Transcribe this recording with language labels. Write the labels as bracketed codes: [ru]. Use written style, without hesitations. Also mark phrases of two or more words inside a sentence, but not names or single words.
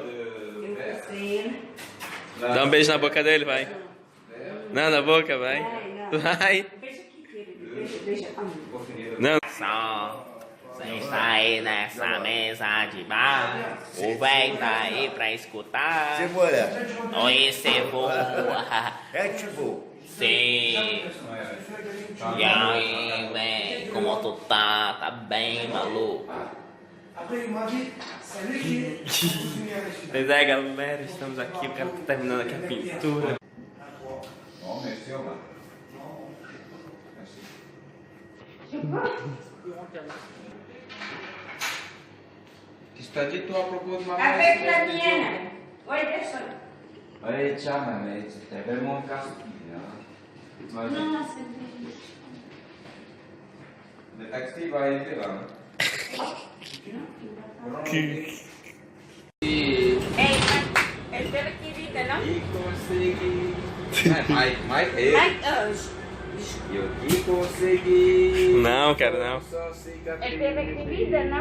[pt] Eu casei ele. Dá um beijo na boca dele, vai. Não, na boca, vai. Vai. Beija aqui, querido. Beija a mim. Não. Só, você está aí nessa mesa de bar, o velho tá aí pra escutar. [fr] C'est moi, là. [pt] Oi, cebola. É tipo. Sim. E aí, velho, como tu tá? Tá bem, maluco? Pois é, galera, estamos aqui. O cara tá terminando aqui a pintura. [fr] Qu'est-ce que t'as dit toi à propos de ma Avec la mienne. Oui, descends. Ouais, tiens, mais c'était vraiment casse-pied. Hein. Non, c'est bien. Le taxi va aider là. [pt] Ei, ele teve querida, não? E consegui. Mais Ai, anjo. eu que consegui. Não, cara, não. Ele teve querida, não?